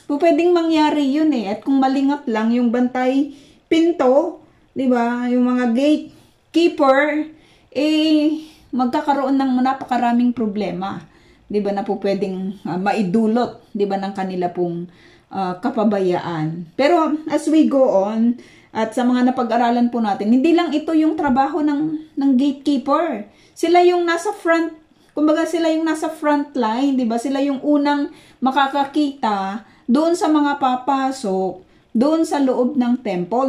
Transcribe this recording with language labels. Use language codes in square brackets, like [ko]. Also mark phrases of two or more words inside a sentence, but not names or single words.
[tl] Pwedeng mangyari 'yun at kung malingat lang yung bantay pinto, 'di ba? Yung mga gatekeeper magkakaroon ng napakaraming problema, 'di ba, na pwedeng maidulot, 'di ba, ng kanila pong kapabayaan. [en] Pero as we go on, [tl] at sa mga napag-aralan po natin, hindi lang ito yung trabaho ng gatekeeper. Sila yung nasa front, kumbaga sila yung nasa [en] front line, [tl] 'di ba? Sila yung unang makakakita doon sa mga papasok doon sa loob ng temple.